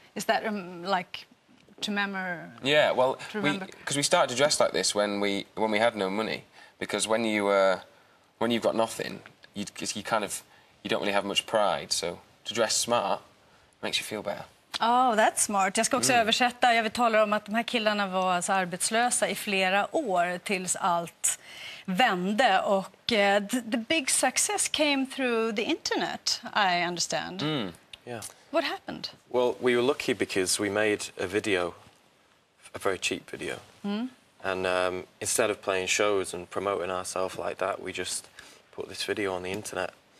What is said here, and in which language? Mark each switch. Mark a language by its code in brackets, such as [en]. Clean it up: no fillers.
[en] Is that like to remember? Yeah, well, because we started to dress like this when we had no money. Because when you've got nothing, you don't really have much pride. So to dress smart makes you feel better. Oh, that's smart. [sv] Jag ska också översätta. Jag vill tala om att de här killarna var alltså arbetslösa i flera år tills allt vände. [en] Och the big success came through the internet, I understand. Yeah. What happened? Well, we were lucky because we made a video, a very cheap video. And instead of playing shows and promoting ourselves like that, we just put this video on the internet.